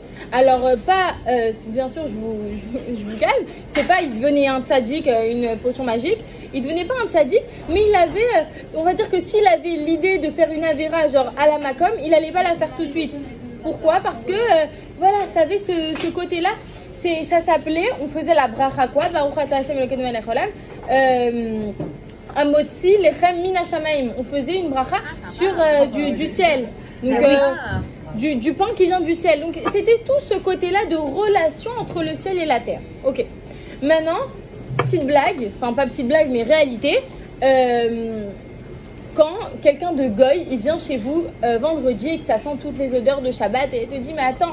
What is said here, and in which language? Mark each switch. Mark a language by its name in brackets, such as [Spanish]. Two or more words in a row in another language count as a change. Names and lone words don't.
[French] Alors bien sûr, je vous calme, c'est pas il devenait un tzaddik, une potion magique, il devenait pas un tzaddik, mais il avait, on va dire que s'il avait l'idée de faire une avéra genre à la Makom, il allait pas la faire tout de suite. Pourquoi? Parce que voilà, ça avait ce côté-là. Ça s'appelait, on faisait la bracha quoi, [Hebrew] ברוך אתה השם אלוקינו מלך העולם, המוציא לחם מן השמים. [French] On faisait une bracha sur du ciel, donc du pain qui vient du ciel. Donc c'était tout ce côté-là de relation entre le ciel et la terre. Ok. Maintenant, petite blague, enfin pas petite blague mais réalité. Quand quelqu'un de goy, il vient chez vous vendredi et que ça sent toutes les odeurs de Shabbat et il te dit mais attends.